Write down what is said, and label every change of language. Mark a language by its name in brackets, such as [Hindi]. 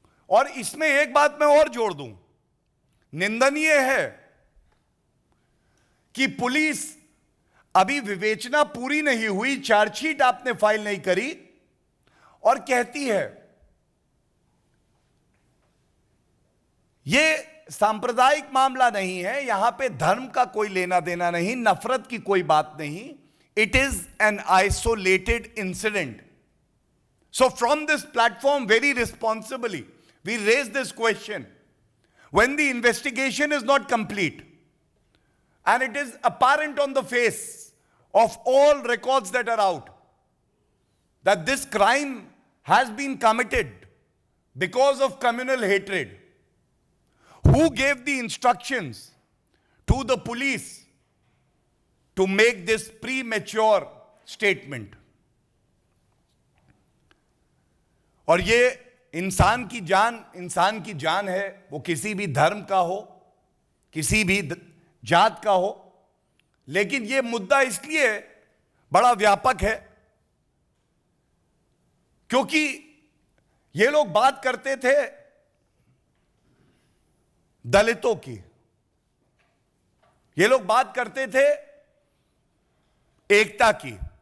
[Hindi] और इसमें एक बात मैं और जोड़ दूं, निंदनीय है कि पुलिस अभी विवेचना पूरी नहीं हुई, चार्जशीट आपने फाइल नहीं करी, और कहती है यह सांप्रदायिक मामला नहीं है, यहां पे धर्म का कोई लेना देना नहीं, नफरत की कोई बात नहीं, [English] It is an isolated incident. So from this platform very responsibly we raise this question. When the investigation is not complete and it is apparent on the face of all records that are out that this crime has been committed because of communal hatred, who gave the instructions to the police to make this premature statement? [Hindi] और ये इंसान की जान है, वो किसी भी धर्म का हो, किसी भी जात का हो। लेकिन ये मुद्दा इसलिए बड़ा व्यापक है क्योंकि ये लोग बात करते थे दलितों की, ये लोग बात करते थे एकता की।